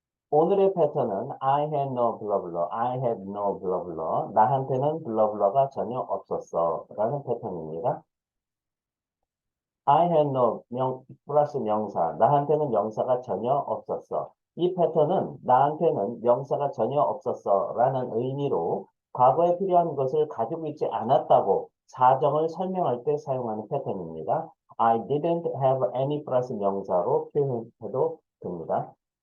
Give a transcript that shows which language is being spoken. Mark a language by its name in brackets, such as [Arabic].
[Korean] 오늘의 패턴은 [English] I had no blah blah. I had no blah blah. [Korean] 나한테는 blah blah가 전혀 없었어. 라는 패턴입니다. [English] I had no [Korean] 플러스 명사. 나한테는 명사가 전혀 없었어. 이 패턴은 나한테는 명사가 전혀 없었어 라는 의미로 과거에 필요한 것을 가지고 있지 않았다고 사정을 설명할 때 사용하는 패턴입니다. [English] I didn't have any [Korean] 플러스 명사로 표현해도 됩니다.